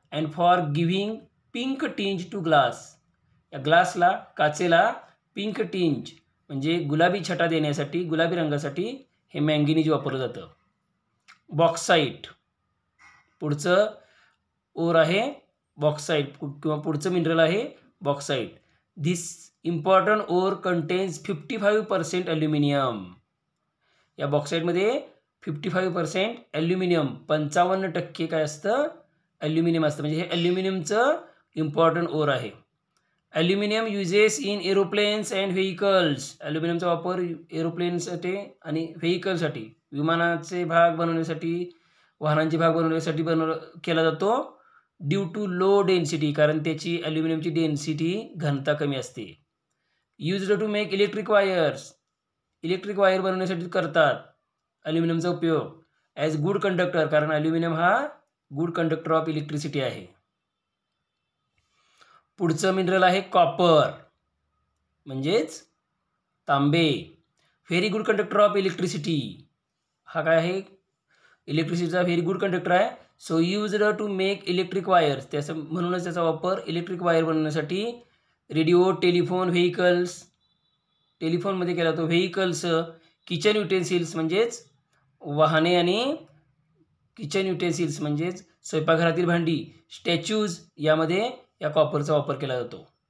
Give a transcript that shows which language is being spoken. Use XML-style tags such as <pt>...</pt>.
<en>And for giving pink tinge to glass.</en> <mr>या ग्लासला, काचेला pink tinge म्हणजे गुलाबी छटा देण्यासाठी, गुलाबी रंगासाठी हे मँगेनीज वापरलं जातं. बॉक्साईट. पुढचं ओर आहे बॉक्साईट किंवा पुढचं मिनरल आहे bauxite.</mr> <en>This important ore contains 55% aluminium.</en> <mr>या बॉक्साईटमध्ये 55% ॲल्युमिनियम, 55% काय असतं? ॲल्युमिनियम असतं. म्हणजे हे ॲल्युमिनियमचं इम्पॉर्टंट ओर आहे.</mr> <en>Aluminium uses in aeroplanes and vehicles.</en> <mr>ॲल्युमिनियमचा वापर एरोप्लेनसाठी आणि व्हेइकलसाठी, विमानाचे भाग बनवण्यासाठी, वाहनांचे भाग बनवण्यासाठी केला जातो.</mr> <en>due to low density,</en> <mr>कारण त्याची ॲल्युमिनियमची डेन्सिटी, घनता कमी असते.</mr> <en>Used to make electric wires.</en> <mr>Electric wire बनवण्यासाठी करतात ॲल्युमिनियमचा उपयोग.</mr> <en>as good conductor,</en> <mr>कारण ॲल्युमिनियम हा</mr> <en>good conductor of electricity</en> <mr>आहे. पुढचं मिनरल आहे कॉपर, म्हणजेच तांबे.</mr> <en>Very good conductor of electricity.</en> <mr>हा काय आहे? इलेक्ट्रिसिटीचा व्हेरी गुड कंडक्टर आहे.</mr> <en>So used to make electric wires.</en> <mr>त्याचं म्हणूनच त्याचा वापर इलेक्ट्रिक वायर बनवण्यासाठी रेडिओ, टेलिफोन, व्हेइकल्स, टेलिफोनमध्ये केला जातो. व्हेइकल्स, किचन युटेन्सिल्स म्हणजेच वाहने आणि किचन युटेन्सिल्स म्हणजेच स्वयंपाकघरातील भांडी, स्टॅच्यूज, यामध्ये या कॉपरचा वापर केला जातो.</mr>